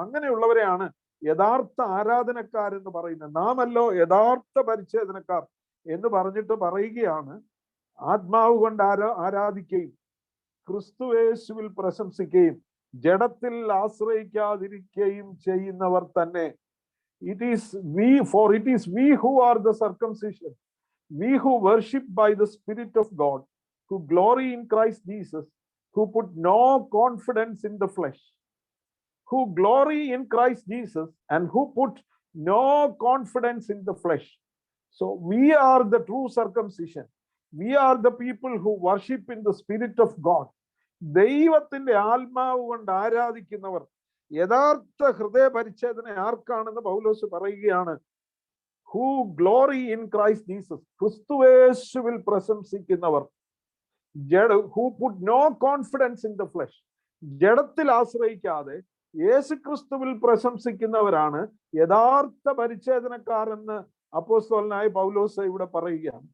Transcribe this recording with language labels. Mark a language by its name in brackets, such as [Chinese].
[Malayalam] അങ്ങനെയുള്ളവരെയാണ് യഥാർത്ഥ ആരാധനക്കാരെന്ന് പറയുന്നത്. നാമല്ലോ യഥാർത്ഥ പരിച്ഛേദനക്കാർ എന്ന് പറഞ്ഞിട്ട് പറയുകയാണ്, ആത്മാവ് കൊണ്ട് ആരാധിക്കുകയും ക്രിസ്തുയേശുവിൽ പ്രശംസിക്കുകയും ജഡത്തിൽ ആശ്രയിക്കാതിരിക്കുകയും ചെയ്യുന്നവർ തന്നെ. [English] It is we who are the circumcision, we who worship by the Spirit of God, who glory in Christ Jesus, who put no confidence in the flesh, who glory in Christ Jesus and who put no confidence in the flesh. So we are the true circumcision. We are the people who worship in the Spirit of God. [Malayalam] ദൈവത്തിന്റെ ആത്മാവ് കൊണ്ട് ആരാധിക്കുന്നവർ. യഥാർത്ഥ ഹൃദയ പരിച്ഛേദന ആർക്കാണെന്ന് പൗലോസ് പറയുകയാണ്, [English] who glory in Christ Jesus, [Malayalam] ക്രിസ്തുയേശുവിൽ പ്രശംസിക്കുന്നവർ. [English] who put no confidence in the flesh, [Malayalam] ജഡത്തിൽ ആശ്രയിക്കാതെ യേശുക്രിസ്തുവിൽ പ്രശംസിക്കുന്നവരാണ് യഥാർത്ഥ പരിച്ഛേദനക്കാരെന്ന് അപ്പോസ്തലനായ പൗലോസ് ഇവിടെ പറയുകയാണ്.